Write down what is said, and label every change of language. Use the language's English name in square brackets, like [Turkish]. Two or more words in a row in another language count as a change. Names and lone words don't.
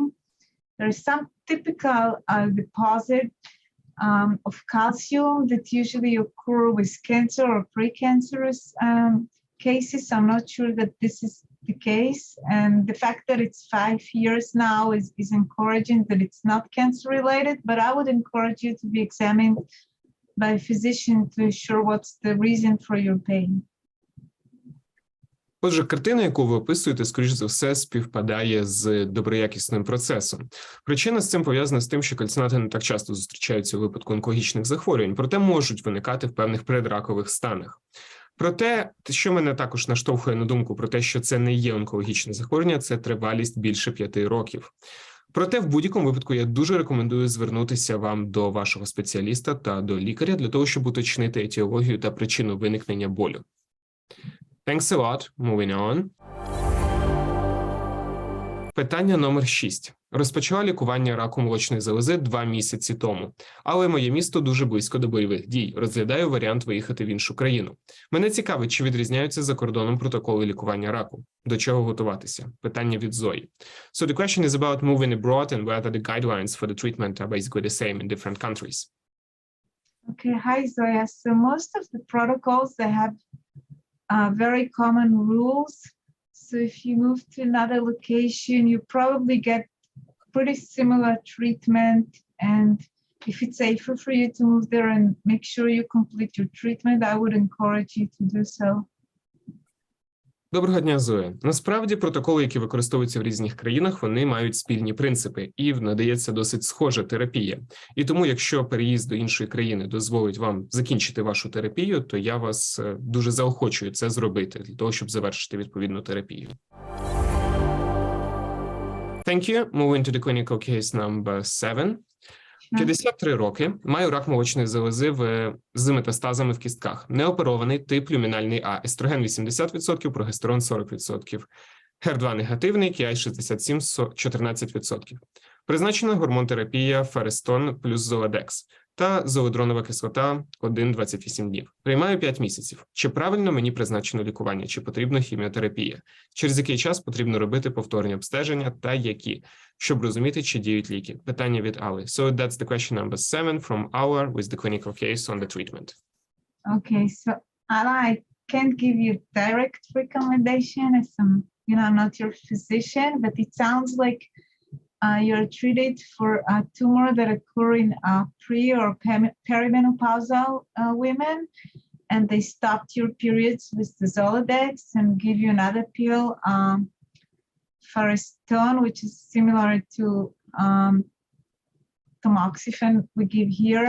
[English] There's some typical deposit of calcium that usually occur with cancer or precancerous cases. I'm not sure that this is the case, and the fact that it's 5 years now is encouraging that it's not cancer related, but I would encourage you to be examined by a physician to ensure what's the reason for your pain. [Ukrainian] Отже, картина, яку ви описуєте, скоріш за все, співпадає з доброякісним процесом. Причина з цим пов'язана з тим, що кальцинати не так часто зустрічаються у випадку онкологічних захворювань, проте можуть виникати в певних предракових станах. Проте, що мене також наштовхує на думку про те, що це не є онкологічне захворювання, це тривалість більше 5 років. Проте, в будь-якому випадку, я дуже рекомендую звернутися вам до вашого спеціаліста та до лікаря для того, щоб уточнити етіологію та причину виникнення болю. [English] Thanks a lot. Moving on. [Ukrainian] Питання номер 6. Розпочала лікування раку молочної залози 2 місяці тому. Але моє місто дуже близько до бойових дій. Розглядаю варіант виїхати в іншу країну. Мене цікавить, чи відрізняються за кордоном протоколи лікування раку. До чого готуватися? Питання від Зої. [English] So the question is about moving abroad and whether the guidelines for the treatment are basically the same in different countries. Okay, hi Zoya. So most of the protocols, they have very common rules. So if you move to another location, you probably get pretty similar treatment. And if it's safer for you to move there and make sure you complete your treatment, I would encourage you to do so. [Ukrainian] Доброго дня, Зоя. Насправді, протоколи, які використовуються в різних країнах, вони мають спільні принципи і надається досить схожа терапія. І тому, якщо переїзд до іншої країни дозволить вам закінчити вашу терапію, то я вас дуже заохочую це зробити, для того, щоб завершити відповідну терапію. [English] Thank you. Moving to the clinical case number 7. [Ukrainian] 53 роки, маю рак молочної залози з метастазами в кістках. Неоперований, тип люмінальний А, естроген 80%, прогестерон 40%. ГЕР2 негативний, KI 67, 14%. Призначена гормонтерапія Ферестон плюс Золадекс та зоодронова кислота 1-28 днів. Приймаю 5 місяців. Чи правильно мені призначено лікування, чи потрібна хіміотерапія? Через який час потрібно робити повторні обстеження та які? Щоб розуміти, чи діють ліки. Питання від Али. [English] So that's the question number 7 from our with the clinical case on the treatment. Okay, so I can't give you direct recommendation as I'm not your physician, but it sounds like you're treated for a tumor that occur in pre- or perimenopausal women, and they stopped your periods with the Zoladex and give you another pill, Fariston, which is similar to tamoxifen we give here.